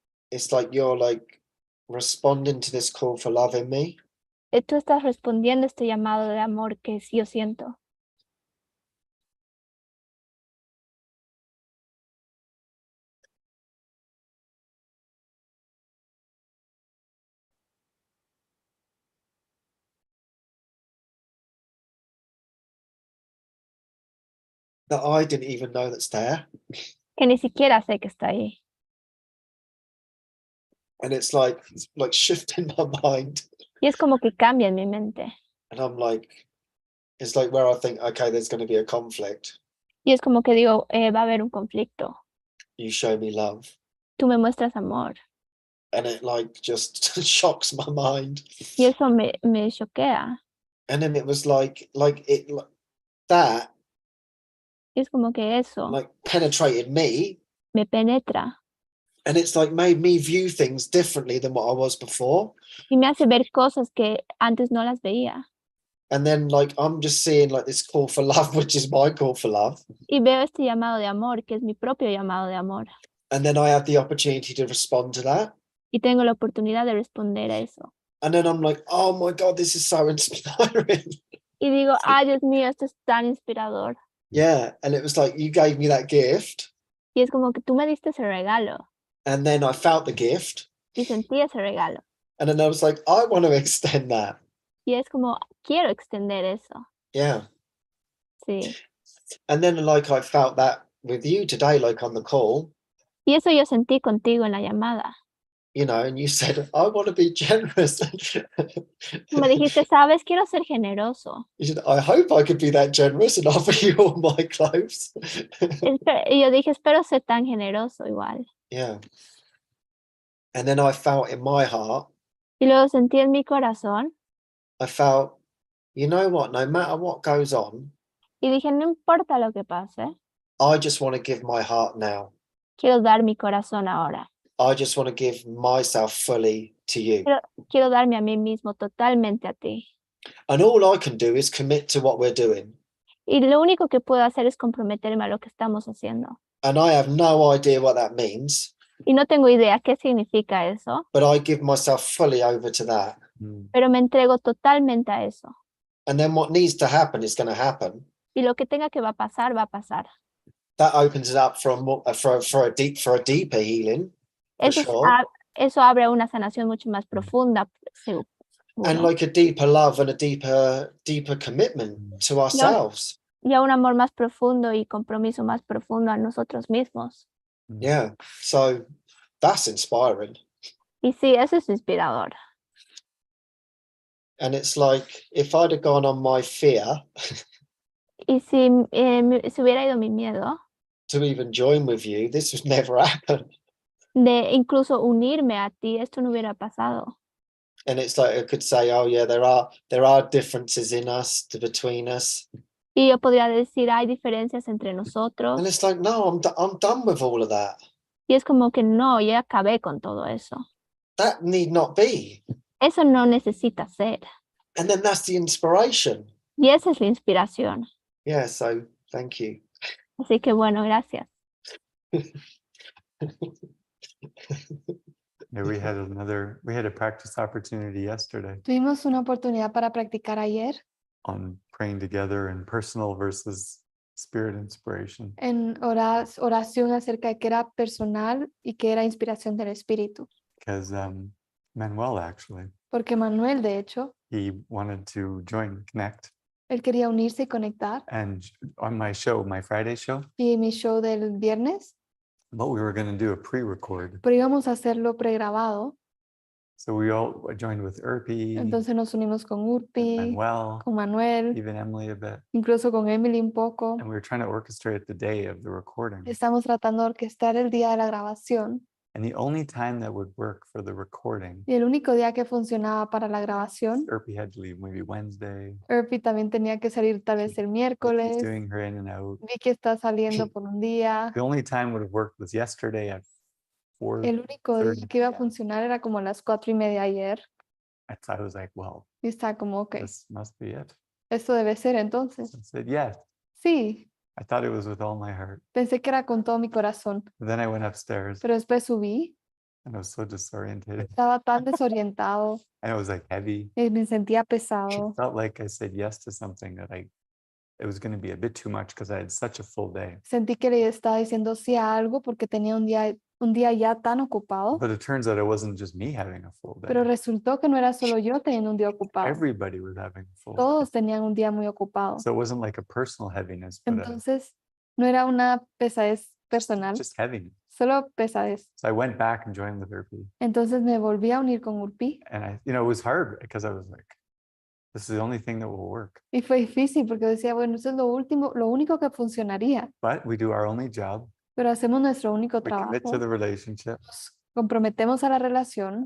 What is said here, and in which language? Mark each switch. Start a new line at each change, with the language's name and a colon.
English: It's like you're like responding to this call for love in me.
Spanish: que tú estás respondiendo a este llamado de amor que yo siento.
English: That I didn't even know that's there.
Spanish: Que ni siquiera sé que está ahí.
English: And it's like shifting my mind.
Spanish: Y es como que cambia en mi mente.
English: And I'm like, it's like where I think, okay, there's going to be a conflict.
Spanish: Y es como que digo, va a haber un conflicto.
English: You show me love.
Spanish: Tú me muestras amor.
English: And it like just shocks my mind.
Spanish: Y eso me choquea.
English: And then it was like that
Spanish: Y es como que eso
English: like penetrated me.
Spanish: me penetra.
English: And it's like made me view things differently than what I was before.
Spanish: Y me hace ver cosas que antes no las veía.
English: And then like I'm just seeing like this call for love, which is my call for love.
Spanish: Y veo este llamado de amor, que es mi propio llamado de amor.
English: And then I have the opportunity to respond to that.
Spanish: Y tengo la oportunidad de responder a eso.
English: And then I'm like, oh my God, this is so inspiring.
Spanish: Y digo, ay, Dios mío, esto es tan inspirador.
English: Yeah. And it was like, you gave me that gift.
Spanish: Y es como que tú me diste ese regalo.
English: And then I felt the gift.
Spanish: Y sentí ese regalo.
English: And then I was like, I want to extend that.
Spanish: Y es como, quiero extender eso.
English: Yeah.
Spanish: Sí.
English: And then like I felt that with you today, like on the call,
Spanish: Y eso yo sentí contigo en la llamada.
English: you know, and you said, I want to be generous.
Spanish: Tú me dijiste, sabes, quiero ser generoso.
English: You said, I hope I could be that generous and offer you all my clothes.
Spanish: Y yo dije, espero ser tan generoso igual.
English: Yeah. And then I felt in my heart,
Spanish: Y luego sentí en mi corazón
English: I felt, you know what, no matter what goes on,
Spanish: y dije, no importa lo que pase,
English: I just want to give my heart now.
Spanish: quiero dar mi corazón ahora.
English: I just want to give myself fully to you.
Spanish: Quiero darme a mí mismo totalmente a ti.
English: And all I can do is commit to what we're doing.
Spanish: Y lo único que puedo hacer es comprometerme a lo que estamos haciendo.
English: And I have no idea what that means,
Spanish: Y no tengo idea qué significa eso,
English: but I give myself fully over to that.
Spanish: pero me entrego totalmente a eso.
English: And then what needs to happen is going to happen.
Spanish: Y lo que tenga que va a pasar, va a pasar.
English: That opens it up for a deeper healing. For
Spanish: Eso,
English: sure.
Spanish: eso abre una sanación mucho más profunda, seguro.
English: And like a deeper love and a deeper commitment to ourselves.
Spanish: Y a un amor más profundo y compromiso más profundo a nosotros mismos.
English: Yeah. So that's inspiring.
Spanish: Y sí, eso es inspirador.
English: And it's like, if I'd have gone on my fear
Spanish: Y si se hubiera ido mi miedo
English: to even join with you, this would never happen.
Spanish: de incluso unirme a ti, esto no hubiera pasado.
English: And it's like, I could say, oh yeah, there are differences in us, between us.
Spanish: Y yo podría decir, hay diferencias entre nosotros.
English: And it's like, no, I'm done with all of that.
Spanish: Y es como que no, ya acabé con todo eso.
English: That need not be.
Spanish: Eso no necesita ser.
English: And then that's the inspiration.
Spanish: Y esa es la inspiración.
English: Yeah, so thank you.
Spanish: Así que bueno, gracias.
English: Yeah, we had a practice opportunity yesterday
Spanish: Tuvimos una oportunidad para practicar ayer
English: on praying together in personal versus spirit inspiration.
Spanish: en oración acerca de qué era personal y qué era inspiración del espíritu.
English: Because Manuel actually,
Spanish: Porque Manuel, de hecho,
English: he wanted to connect
Spanish: Él quería unirse y conectar.
English: And on my show, my Friday show,
Spanish: Y mi show del viernes,
English: but we were going to do a pre-record.
Spanish: pero íbamos a hacerlo pregrabado.
English: So we all joined with Irpi,
Spanish: Entonces nos unimos con Urpi,
English: Manuel,
Spanish: con Manuel,
English: even Emily a bit.
Spanish: incluso con Emily un poco.
English: And we were trying to orchestrate the day of the recording.
Spanish: Estamos tratando de orquestar el día de la grabación.
English: And the only time that would work for the recording,
Spanish: Y el único día que funcionaba para la grabación,
English: Irpi had to leave maybe Wednesday.
Spanish: Urpi también tenía que salir tal vez el
English: She's
Spanish: miércoles.
English: doing her in and out.
Spanish: Vicky está saliendo por un día.
English: The only time would have worked was yesterday at 4.
Spanish: El único día que iba a funcionar era como a las 4:30 ayer.
English: I was like, well,
Spanish: Y está como, ok,
English: this must be it.
Spanish: esto debe ser entonces.
English: So I said, yes.
Spanish: Sí,
English: I thought it was with all my heart.
Spanish: pensé que era con todo mi corazón.
English: But then I went upstairs
Spanish: Pero después subí,
English: and I was so disoriented.
Spanish: estaba tan desorientado,
English: And it was like heavy.
Spanish: y me sentía
English: It
Spanish: pesado.
English: felt like I said yes to something that it was going to be a bit too much because I had such a full day.
Spanish: Sentí que le estaba diciendo sí a algo porque tenía un día ya tan ocupado,
English: But it turns out it wasn't just me having a full day.
Spanish: pero resultó que no era solo yo teniendo un día ocupado.
English: Everybody was having a full day.
Spanish: Todos tenían un día muy ocupado.
English: So it wasn't like a personal heaviness, but
Spanish: Entonces, no era una pesadez personal,
English: just heaviness.
Spanish: solo pesadez.
English: So I went back and joined with Irpi.
Spanish: Entonces me volví a unir con Urpi
English: And it was hard because I was like, this is the only thing that will work.
Spanish: y fue difícil porque decía, bueno, eso es lo único que funcionaría,
English: But we do our only job.
Spanish: pero hacemos nuestro único
English: We commit
Spanish: trabajo,
English: to the relationship.
Spanish: nos comprometemos a la relación.